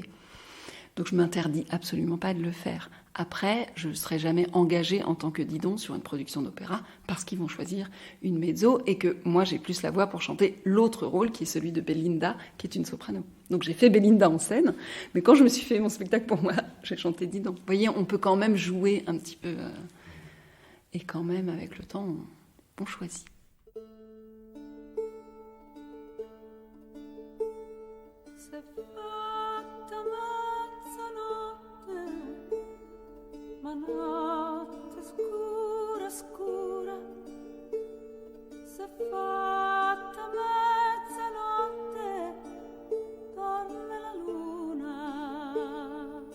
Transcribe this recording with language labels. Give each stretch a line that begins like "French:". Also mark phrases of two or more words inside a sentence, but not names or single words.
French: Donc je m'interdis absolument pas de le faire. Après, je ne serai jamais engagée en tant que Didon sur une production d'opéra parce qu'ils vont choisir une mezzo et que moi j'ai plus la voix pour chanter l'autre rôle qui est celui de Belinda, qui est une soprano. Donc j'ai fait Belinda en scène, mais quand je me suis fait mon spectacle pour moi, j'ai chanté Didon. Vous voyez, on peut quand même jouer un petit peu et quand même avec le temps, on choisit.
Italian: Ma notte scura, scura, s'è fatta mezzanotte, dorme la luna.